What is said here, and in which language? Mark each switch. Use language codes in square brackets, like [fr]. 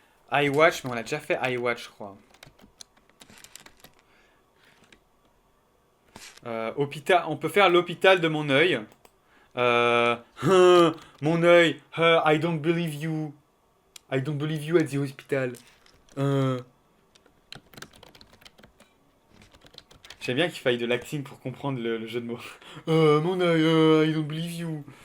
[fr] iWatch, mais on a déjà fait iWatch, je crois. Hôpital, on peut faire l'hôpital de mon œil. Mon œil, [en] I don't believe you. I don't believe you at the hospital. [fr] J'aime bien qu'il faille de l'acting pour comprendre le jeu de mots. Mon œil, [en] I don't believe you.